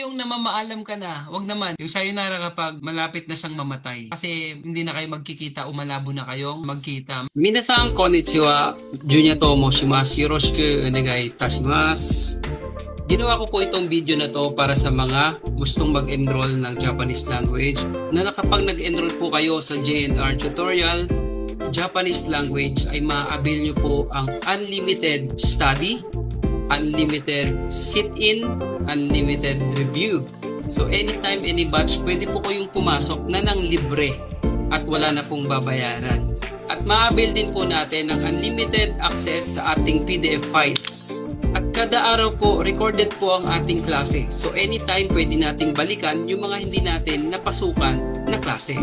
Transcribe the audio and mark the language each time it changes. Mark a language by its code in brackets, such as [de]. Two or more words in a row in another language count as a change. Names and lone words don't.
[tl] yung namamaalam ka na, wag naman. Yung sayonara kapag malapit na siyang mamatay. Kasi hindi na kayo magkikita o malabo na kayong magkita. [ja] みなさん、こんにちは、Junya Tomo します. よろしくお願いいたします. [tl] Ginawa ko po itong video na to para sa mga gustong mag-enroll ng [en] Japanese language [tl] na kapag nag-enroll po kayo sa JNR tutorial, [en] Japanese language [tl] ay ma-avail nyo po ang [en] unlimited study, unlimited sit-in, unlimited review. So anytime, any batch, [tl] pwede po kayong pumasok na ng libre at wala na pong babayaran. At ma-avail din po natin ang [en] unlimited access [tl] sa ating [en] PDF files. [tl] At kada araw po, recorded po ang ating klase. [en] So anytime, [tl] pwede nating balikan yung mga hindi natin napasukan na klase.